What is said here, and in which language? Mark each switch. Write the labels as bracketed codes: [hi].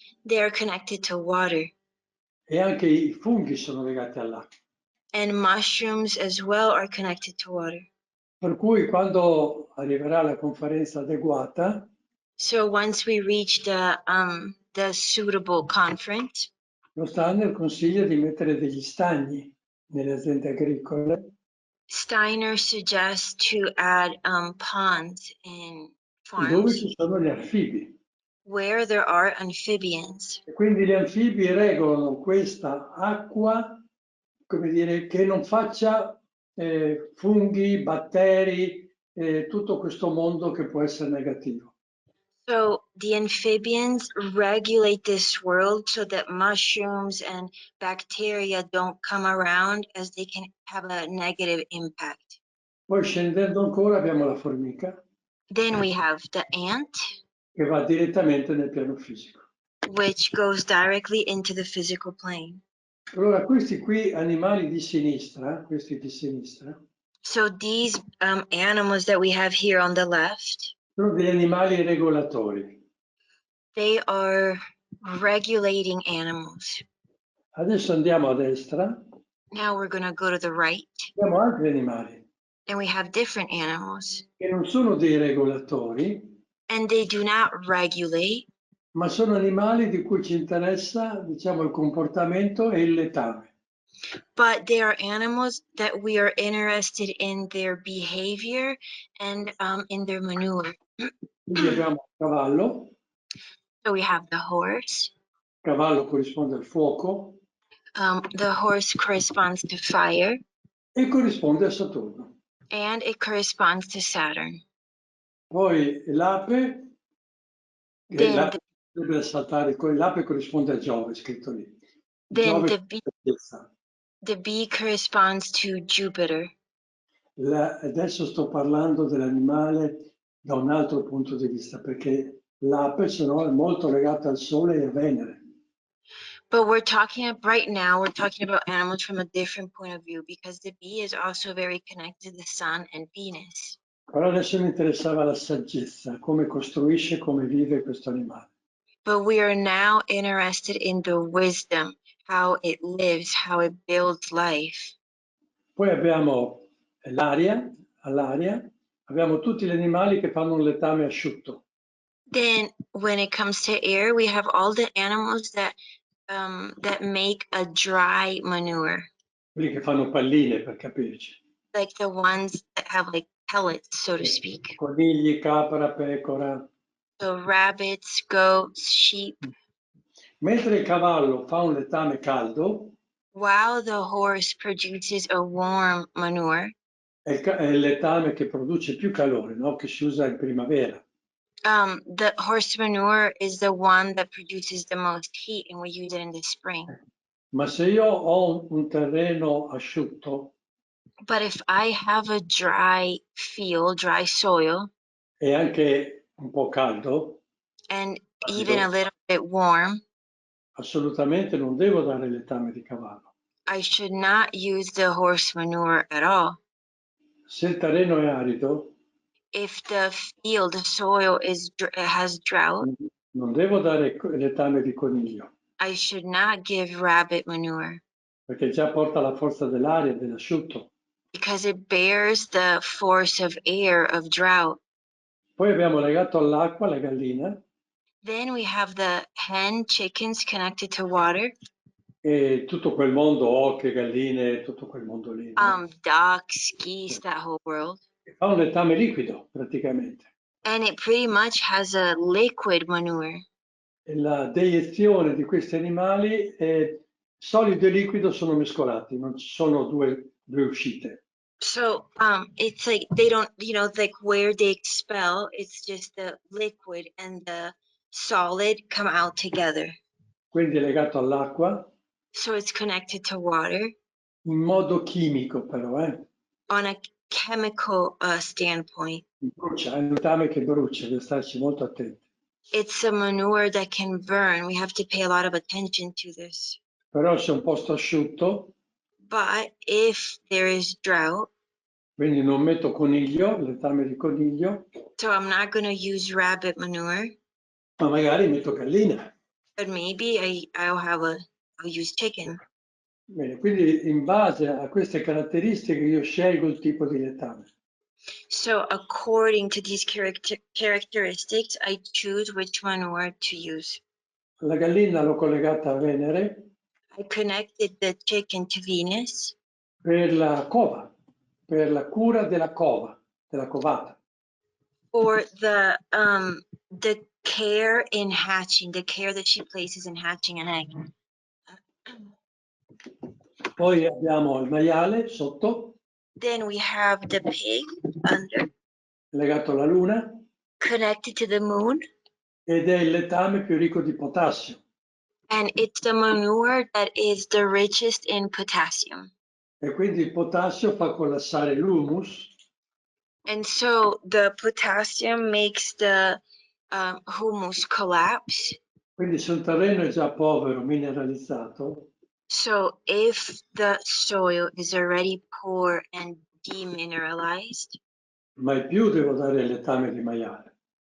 [en] They are connected to water. [it] E anche i funghi sono legati all'acqua. [en] And mushrooms as well are connected to water. [it] Per cui quando arriverà la conferenza adeguata, [en] So once we reach the suitable conference, [it] lo Steiner consiglia di mettere degli stagni nelle aziende agricole [en] Steiner suggests to add ponds in [it] dove [en] farms [it] ci sono gli anfibi. [en] where there are amphibians. [it] E quindi gli anfibi regolano questa acqua, come dire, che non faccia funghi, batteri, tutto questo mondo che può essere negativo. [en] So the amphibians regulate this world so that mushrooms and bacteria don't come around, as they can have a negative impact. [it] Poi scendendo ancora abbiamo la formica, [en] Then we have the ant, [it] che va direttamente nel piano fisico. [en] which goes directly into the physical plane. [it] Allora questi qui animali di sinistra, questi di sinistra, [en] So these animals that we have here on the left, [it] sono degli animali regolatori. [en] they are regulating animals. [it] Adesso andiamo a destra, [en] Now we're going to go to the right, [it] abbiamo altri animali [en] and we have different animals, [it] che non sono dei regolatori, [en] and they do not regulate, [it] ma sono animali di cui ci interessa, diciamo, il comportamento e il letame. [en] but they are animals that we are interested in their behavior and in their manure. [it] Quindi abbiamo il cavallo, [en] So we have the horse. [it] il cavallo corrisponde al fuoco [en] The horse corresponds to fire, [it] e corrisponde a Saturno. [en] and it corresponds to Saturn. [it] Poi l'ape, [en] Then [it] l'ape deve saltare, l'ape corrisponde a Giove, è scritto lì. [en] Then [it] Giove [en] the bee corresponds to Jupiter. [it] Adesso sto parlando dell'animale da un altro punto di vista, perché l'ape se no è molto legata al Sole e a Venere. [en] But right now, we're talking about animals from a different point of view, because the bee is also very connected to the sun and Venus. [it] Però adesso mi interessava la saggezza, come costruisce, come vive questo animale. [en] But we are now interested in the wisdom, how it lives, how it builds life. [it] Poi abbiamo all'aria, abbiamo tutti gli animali che fanno un letame asciutto. [en] Then when it comes to air, we have all the animals that make a dry manure. [it] Quelli che fanno palline, per capirci. [en] Like the ones that have like pellets, so to speak. [it] Conigli, capra, pecora. [en] So rabbits, goats, sheep. [it] Mentre il cavallo fa un letame caldo, [en] while the horse produces a warm manure, [it] è il letame che produce più calore, no? Che si usa in primavera. [en] the horse manure is the one that produces the most heat, and we use it in the spring. [it] Ma se io ho un terreno asciutto [en] But if I have a dry field, dry soil, [it] e anche un po' caldo, [en] and even a little bit warm, [it] assolutamente non devo dare letame di cavallo. [en] I should not use the horse manure at all. [it] Se il terreno è arido, [en] if the field, the soil has drought, [it] non devo dare letame di coniglio, [en] I should not give rabbit manure [it] perché già porta la forza dell'aria e dell'asciutto. [en] because it bears the force of air of drought. [it] Poi abbiamo legato all'acqua la gallina [en] Then we have the hen, chickens connected to water, [it] e tutto quel mondo, oche, galline, tutto quel mondo lì, no? [en] ducks, geese, that whole world. [it] Fa un letame liquido praticamente. [en] And it pretty much has a liquid manure. [it] E la deiezione di questi animali è solido e liquido sono mescolati, non ci sono due uscite. [en] So it's like they don't, like where they expel, it's just the liquid and the solid come out together. [it] Quindi è legato all'acqua [en] So it's connected to water [it] in modo chimico però, [en] on a chemical standpoint. [it] brucia, è un letame che brucia, devi starci molto attenti. [en] It's a manure that can burn. We have to pay a lot of attention to this. [it] Però se è un posto asciutto, [en] But if there is drought, [it] quindi non metto coniglio, letame di coniglio, [en] so I'm not going to use rabbit manure, [it] ma magari metto gallina. [en] but maybe I'll use chicken. [it] Bene, quindi in base a queste caratteristiche io scelgo il tipo di letame. [en] So according to these characteristics, I choose which manure to use. [it] La gallina l'ho collegata a Venere [en] I connected the chicken to Venus [it] per la cova, per la cura della cova, della covata. [en] for the care in hatching, the care that she places in hatching an egg. [it] Poi abbiamo il maiale sotto, [en] Then we have the pig under, [it] legato alla luna, [en] connected to the moon, [it] ed è il letame più ricco di potassio. [en] and it's the manure that is the richest in potassium. [it] E quindi il potassio fa collassare l'humus, [en] And so the potassium makes the humus collapse. [it] quindi se un terreno è già povero, mineralizzato, [en] So if the soil is already poor and demineralized, [it] mai più devo dare il letame di maiale.